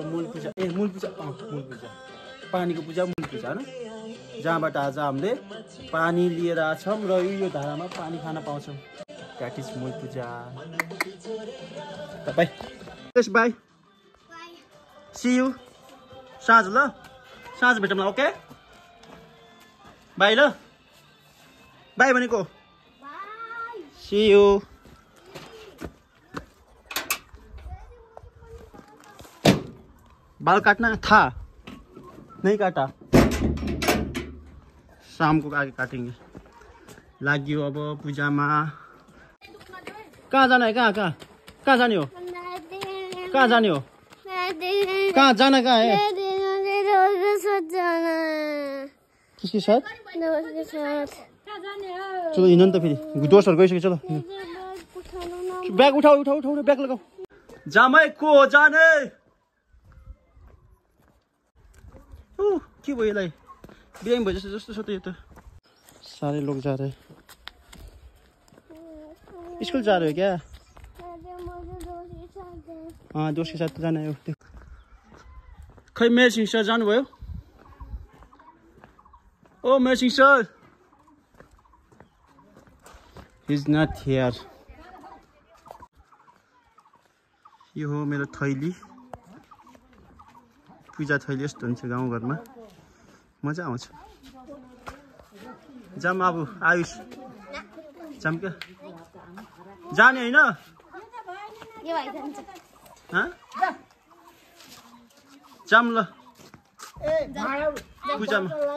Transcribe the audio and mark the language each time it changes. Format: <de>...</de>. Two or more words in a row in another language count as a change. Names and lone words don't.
<ne>मूल पूजा पानीको पूजा, मूल पूजा होइन, जहाँबाट आज हामीले पानी लिएर छौँ र यो धारामा पानी खान पाउँछौँ।</ne> <en>That is मूल पूजा। Bye bye, see you.</en> <ne>साँझ ल, साँझ भेटौँ ल। ओके बाई ल, बाई भनेको</ne> <en>see you.</en> <hi>बाल काटना था, नहीं काटा, शाम को आगे काटेंगे।</hi> <ne>लाग्यो अब पूजामा।</ne> <hi>कहाँ जाना है?</hi> <ne>कहाँ जाने हो? कहाँ जाने हो?</ne> <hi>कहाँ जाना? कहाँ है? किसके साथ?</hi> <ne>चलो हिँड्नु त फेरि। दोस्तहरू गइसक्यो। चलो ब्याग उठाऊ, ब्याग लगाऊ। जामै को जाने? के भयो यसलाई? बिरामी भयो जस्तो छ त यो त।</ne> <hi>सारे लोग जा रहे। स्कूल जा रहे हो क्या? हाँ, दोस्त के साथ जाना है।</hi> <ne>खै मेयर सिंह सर जानुभयो? ओ मेयर सिंह सर,</ne> <en>he is not here।</en> <ne>यो हो मेरो थैली। पूजा थैली यस्तो हुन्छ गाउँघरमा, मजा आउँछ। जाम अब आयुष, जाम क्या? जाने होइन? जाम ल पूजामा।</ne>